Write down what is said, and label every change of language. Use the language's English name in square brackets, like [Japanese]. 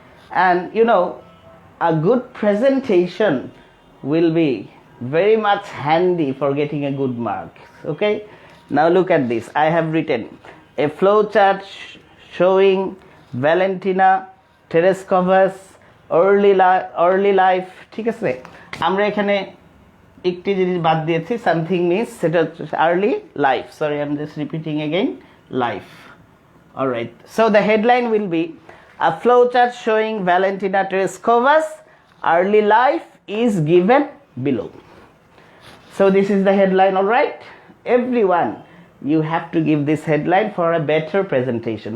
[English] And a good presentation will be very much handy for getting a good mark. Okay, now look at this. I have written a flowchart showing Valentina Tereshkova's early life. [Bangla] ঠিক আছে, আমরা এখানে একটি জিনিস বাদ দিয়েছি, something miss, সেটা হচ্ছে early life. [English] Sorry, I'm just repeating again, life. All right, so the headline will be a flowchart showing Valentina Tereshkova's early life is given below. So this is the headline. All right, everyone, you have to give this headline for a better presentation.